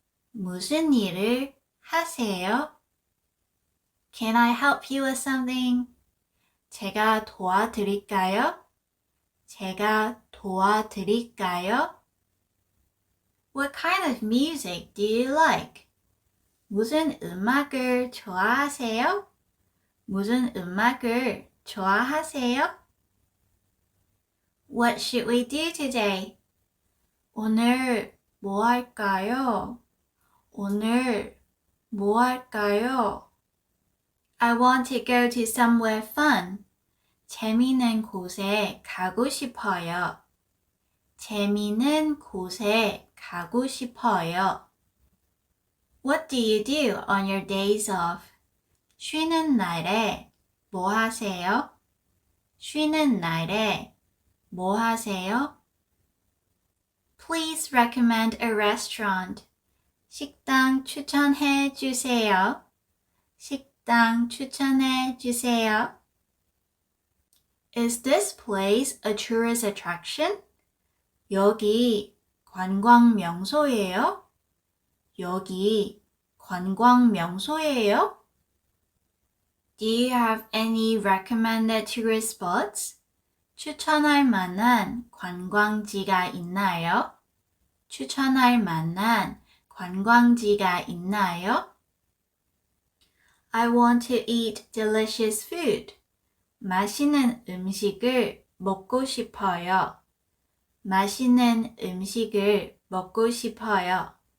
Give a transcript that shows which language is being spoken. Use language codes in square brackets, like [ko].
[ko] 무슨 일을 하세요? [en] Can I help you with something? [ko] 제가 도와드릴까요? 제가 도와드릴까요? [en] What kind of music do you like? [ko] 무슨 음악을 좋아하세요? 무슨 음악을 좋아하세요? [en] What should we do today? [ko] 오늘 뭐 할까요? 오늘 뭐 할까요? [en] I want to go to somewhere fun. [ko] 재미있는 곳에 가고 싶어요. 재미있는 곳에 가고 싶어요. [en] What do you do on your days off? [ko] 쉬는 날에 뭐 하세요? 쉬는 날에 뭐 하세요? [en] Please recommend a restaurant. [ko] 식당 추천해 주세요. 식당 추천해 주세요. [en] Is this place a tourist attraction? [ko] 여기 관광 명소예요? 여기 관광 명소예요? [en] Do you have any recommended tourist spots? [ko] 추천할 만한 관광지가 있나요? 추천할 만한 관광지가 있나요? [en] I want to eat delicious food. [ko] 맛있는 음식을 먹고 싶어요. 맛있는 음식을 먹고 싶어요.